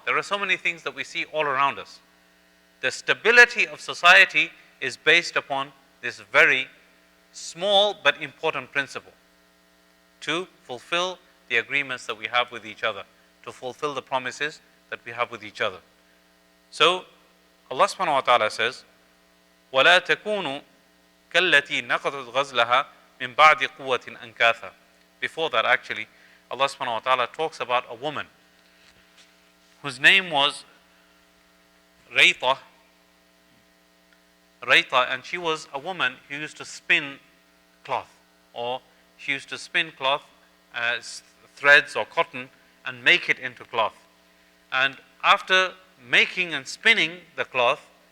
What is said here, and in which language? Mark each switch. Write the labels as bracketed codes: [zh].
[en] There are so many things that we see all around us. The stability of society is based upon this very small but important principle: to fulfill the agreements that we have with each other, to fulfill the promises that we have with each other. So Allah subhanahu wa ta'ala says, [ar] وَلَا تَكُونُوا كَالَّتِي نَقَضَتْ غَزْلَهَا مِنْ بَعْدِ قُوَّةٍ أَنْكَاثًا. [en] Before that, actually, Allah subhanahu wa ta'ala talks about a woman whose name was Rayta, and she was a woman who used to spin cloth, or she used to spin cloth as threads or cotton and make it into cloth. And after making and spinning the cloth,